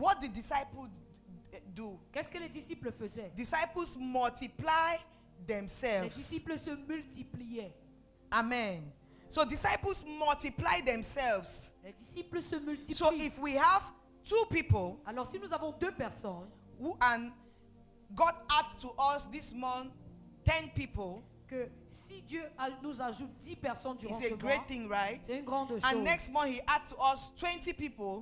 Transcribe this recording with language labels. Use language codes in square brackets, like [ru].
[en] What did disciples do? [fr] Qu'est-ce que les disciples faisaient? [en] Disciples multiply [fr] Les [en] themselves. [fr] disciples se multipliaient. [en] Amen. So disciples multiply themselves. [fr] Les disciples se multiplient. [en] So if we have two people [fr] Alors si nous avons deux personnes, [en] who and God adds to us this month 10 people, [fr] que si Dieu nous ajoute 10 personnes durant [en] it's [fr] ce [en] a great [fr] mois, [en] thing, right? [fr] c'est une grande chose. [en] And next month he adds to us 20 people.